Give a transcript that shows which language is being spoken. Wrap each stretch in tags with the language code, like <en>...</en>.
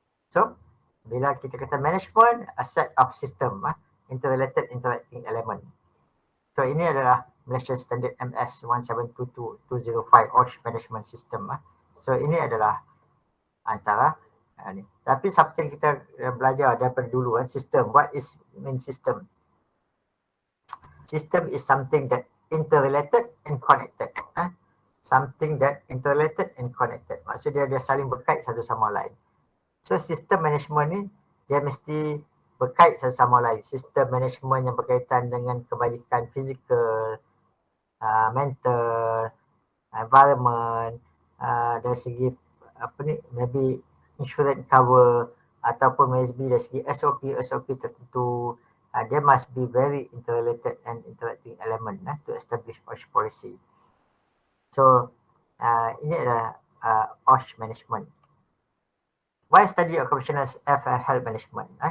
<ms>So bila kita kata</ms> <en>management, a set of system, interrelated interacting element.</en> <ms>So ini adalah Malaysian Standard MS 1722205 OSH Management System. So ini adalah antara ni. Tapi seperti yang kita belajar daripada dulu, system.</ms> <en>What is mean system? System is something that interrelated and connected. Something that interrelated and connected.</en> <ms>Maksudnya dia saling berkait satu sama lain. So sistem management ni dia mesti berkait satu sama lain. Sistem management yang berkaitan dengan kebajikan fizikal, mental, environment, dari segi</ms> <en>maybe insurance cover</en> <ms>ataupun USB dari segi SOP tertentu,</ms> <en>there must be very interrelated and interacting element to establish OSH policy.</en> <ms>So ini adalah OSH management.</ms> <en>Why study occupational health management?</en>